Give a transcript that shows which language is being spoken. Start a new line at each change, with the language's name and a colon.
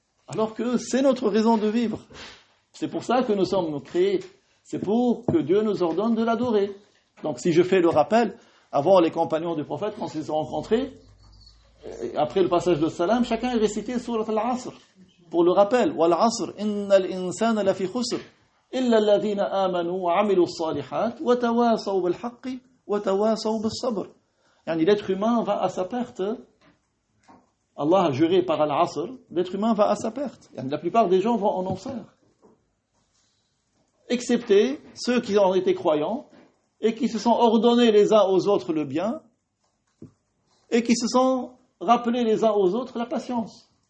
French: Alors que c'est notre raison de vivre. C'est pour ça que nous sommes créés. C'est pour que Dieu nous ordonne de l'adorer. Donc si je fais le rappel, avant les compagnons du prophète, quand ils se sont rencontrés, après le passage de salam, chacun a récité Surat Al-Asr pour le rappel.
Arabic: Wal asr innal insana lafi khusr إلا الذين آمنوا وعملوا الصالحات وتواصوا بالحق وتواصوا بالصبر. يعني
French: l'être humain va à sa perte. Allah a juré par Al-Asr, l'être humain va à sa perte. Yani la plupart des gens vont en enfer. Excepté ceux qui ont été croyants et qui se sont ordonnés les uns aux autres le bien et qui se sont rappelés les uns aux autres la patience.